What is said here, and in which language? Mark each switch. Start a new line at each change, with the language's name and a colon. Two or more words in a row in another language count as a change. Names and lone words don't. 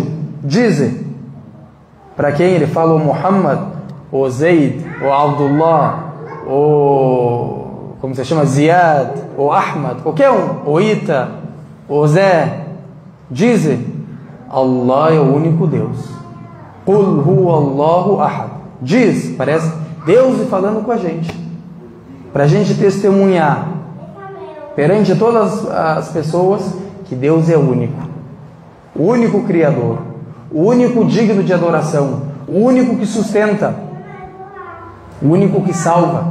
Portuguese: Dize. Para quem ele fala? O Muhammad, o Zaid, o Abdullah, o... como se chama? Ziyad, o Ahmad, qualquer um. O Ita, o Zé. Dize, Allah é o único Deus.
Arabic: قل هو الله أحد.
Portuguese: Diz, parece Deus falando com a gente, para a gente testemunhar perante todas as pessoas que Deus é o único Criador, o único digno de adoração, o único que sustenta, o único que salva.